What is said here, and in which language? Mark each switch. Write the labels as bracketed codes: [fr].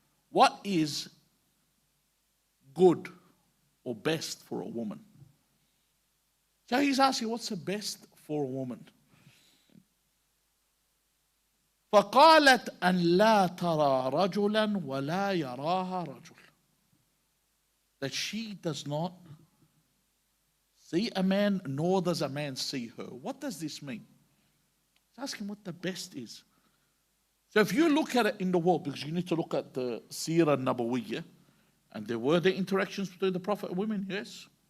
[en] What is good or best for a woman? So he's asking, what's the best for a woman? [ar] فقالت أن لا ترى رجلا ولا يراها رجل. [en] That she does not see a man, nor does a man see her. What does this mean? He's asking what the best is. So if you look at it in the world, because you need to look at the Seerah Nabawiyyah, and there were the interactions between the Prophet and women, yes.